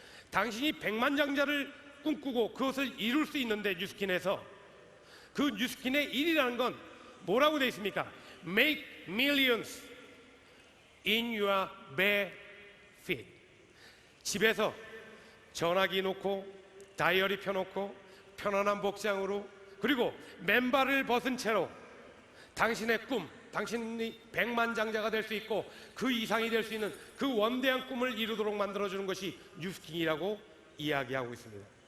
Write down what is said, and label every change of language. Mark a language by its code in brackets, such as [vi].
[ko] 당신이 백만장자를 꿈꾸고 그것을 이룰 수 있는데 뉴스킨에서 그 뉴스킨의 일이라는 건 뭐라고 되어 있습니까? [en] Make millions in your bare feet. [ko] 집에서 전화기 놓고 다이어리 펴놓고 편안한 복장으로 그리고 맨발을 벗은 채로 당신의 꿈, 당신이 백만장자가 될 수 있고 그 이상이 될 수 있는 그 원대한 꿈을 이루도록 만들어주는 것이 뉴스킨이라고 이야기하고 있습니다.